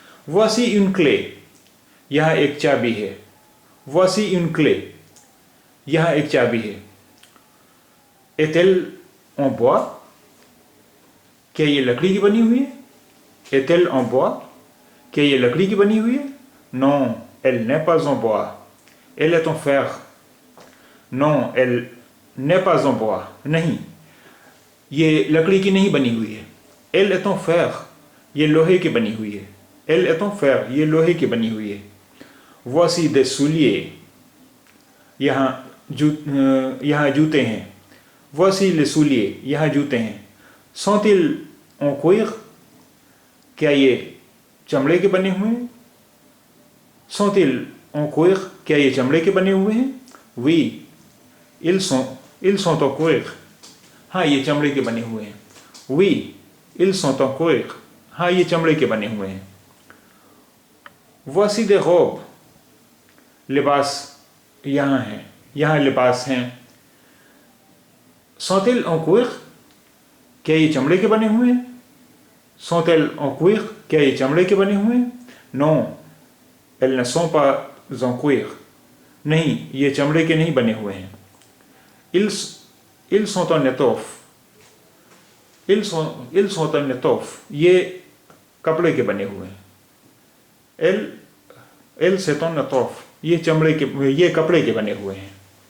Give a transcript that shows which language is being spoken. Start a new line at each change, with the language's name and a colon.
French: Voici une clé.
Hindi: यहाँ एक चाबी है. Voici une clé. यहाँ एक चाबी है.
French: Est-elle en bois?
Hindi: क्या ये लकड़ी की बनी हुई है?
French: Est-elle en bois?
Hindi: क्या ये लकड़ी की बनी हुई है?
French: Non, elle n'est pas en bois. Elle est en fer. Non, elle n'est pas en bois.
Hindi: नहीं, ये लकड़ी की नहीं बनी हुई है.
French: Elle est en fer.
Hindi: ये लोहे की बनी हुई है.
French: Elle est en fer.
Hindi: ये लोहे की बनी हुई है.
French: Voici des souliers.
Hindi: यहाँ जूते हैं.
French: Voici les souliers.
Hindi: यहाँ जूते हैं.
French: Sont-ils en cuir?
Hindi: क्या ये चमड़े के बने हुए हैं?
French: Sont-ils en cuir,
Hindi: क्या ये चमड़े के बने हुए हैं?
French: Oui, ils sont en cuir.
Hindi: हाँ, ये चमड़े के बने हुए हैं.
French: Oui, ils sont en cuir.
Hindi: हाँ, ये चमड़े के बने हुए हैं.
French: Voici des robes.
Hindi: लिबास यहाँ हैं, यहाँ लिबास हैं.
French: Sont-elles en cuir?
Hindi: क्या ये चमड़े के बने हुए हैं?
French: Sont-elles en cuir?
Hindi: क्या ये चमड़े के बने हुए हैं?
French: Non, elles ne sont pas en cuir.
Hindi: नहीं, ये चमड़े के नहीं बने हुए हैं.
French: Ils sont en étoffe. ils sont en étoffe.
Hindi: ये कपड़े के बने हुए हैं.
French: elles c'est en étoffe.
Hindi: ये कपड़े के बने हुए हैं.